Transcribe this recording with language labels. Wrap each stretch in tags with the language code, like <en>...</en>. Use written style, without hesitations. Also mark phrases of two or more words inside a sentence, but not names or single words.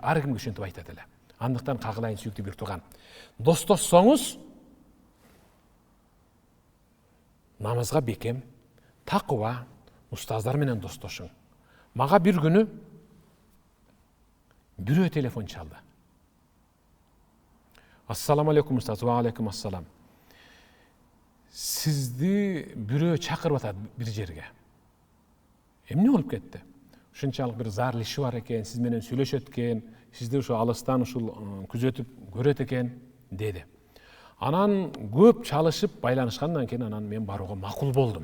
<ky>Ар кимге ушинтип айтат эле. Андыктан кагылайын сүйүктүү бир тууган. Достошсоңуз намазга бекем, такыба, устаздар менен достошуң. Мага бир күнү бирөө телефон чалды.</ky> <ar>السلام عليكم أستاذ، وعليكم السلام.</ar> <ky>Сизди бирөө чакырып атат бир жерге. Эмне болуп кетти? Ушунчалык бир зарыл иши бар экен, сиз менен сүйлөшөт экен, сизди ушу алыстан ушул күзөтүп көрөт экен деди. Анан көп чалышып байланышкандан кийин анан мен барууга макул болдум.</ky>